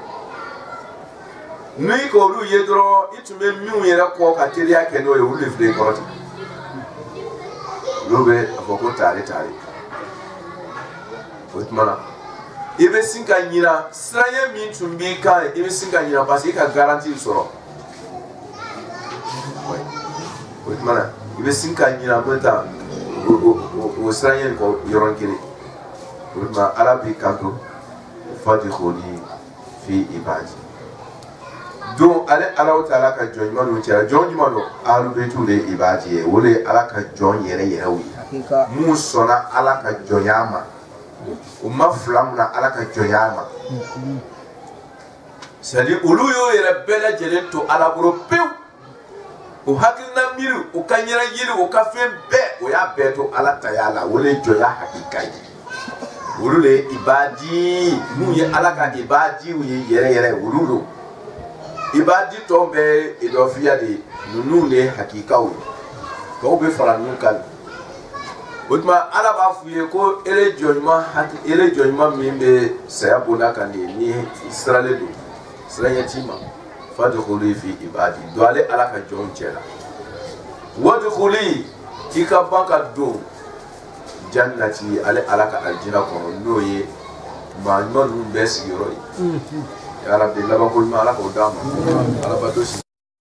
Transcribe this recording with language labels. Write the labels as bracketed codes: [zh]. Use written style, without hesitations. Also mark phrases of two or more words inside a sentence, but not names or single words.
[bm] n'i k'olu ye dɔrɔn i tun bɛ minnu yɛrɛ kɔ ka teriya kɛ n'o ye olu de filɛ i kɔrɔ ten olu bɛ a fɔ ko taare o tuma na i bɛ sin ka ɲina siranya min tun b'i kan i bɛ sin ka ɲina [fr] parce que [bm] i ka garantie sɔrɔ o tuma na i bɛ sin ka ɲina [fr] en même temps [bm] o siranya in kɔ yɔrɔnin kelen o tuma Ala b'i kanto [ar] فادخلي في عبادي [bm] don ale [ar] الله تعالى [bm] ka jɔn ɲuman ninnu cɛla jɔn ɲuman don Ahlul-Baytu de ye ibadi ye o de ye Ala ka jɔn yɛrɛ yɛrɛw ye mun sɔnna Ala ka jɔnya ma o ma fila mun na Ala ka jɔnya ma [fr] c'est à dire [bm] olu y'o yɛrɛ bɛɛ lajɛlen to Ala bolo pewu o hakilina miiri o ka ɲɛna yiri o ka fɛn bɛɛ o y'a bɛɛ to Ala taya la o de ye jɔnya hakika ye olu de ye ibadi mun ye Ala ka ibadiw ye yɛrɛ yɛrɛ olu don ibadi tɔw bɛɛ ye idɔfiya de ye ninnu de ye hakikaw ye tɔw bɛ fara ninnu kan o tuma Ala b'a f'u ye ko ele jɔn ɲuman min bɛ saya bonda kan de ni siralen don siranya t'i ma [ar] فادخلي في عبادي [bm] don ale Ala ka jɔnw cɛla wadkhuli i ka ban ka don jannati ale Ala ka aljina kɔnɔ n'o ye maa ɲuman ninnu bɛɛ sigiyɔrɔ ye [ar] يا ربي [bm] laban ko ɲuman Ala k'o d'an ma Ala bato